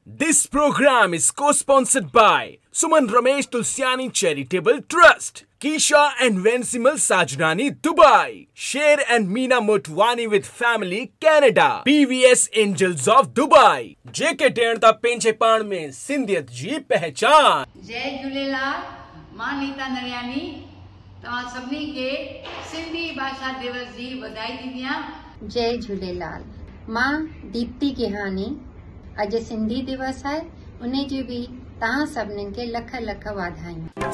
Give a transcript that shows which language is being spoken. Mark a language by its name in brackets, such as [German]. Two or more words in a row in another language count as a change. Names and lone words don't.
[English] This program is co-sponsored by Suman Ramesh Tulsiani Charitable Trust, Kisha and Vencimal Sajnani Dubai, Sher and Meena Motwani with Family Canada, PVS Angels of Dubai, JK Ternta Penchepan [Sindhi] में सिंधियत जी पहचान। जय झूलेलाल, मां नीता नरियानी तव्हां सभिनी खे सिंधी भाषा दिवस जी बधाई थी ॾियां। जय झूलेलाल, मां दीप्ति गेहानी। अॼु सिंधी दिवस आहे, उन जी बि तव्हां सभिनीनि खे लख लख वाधायूं।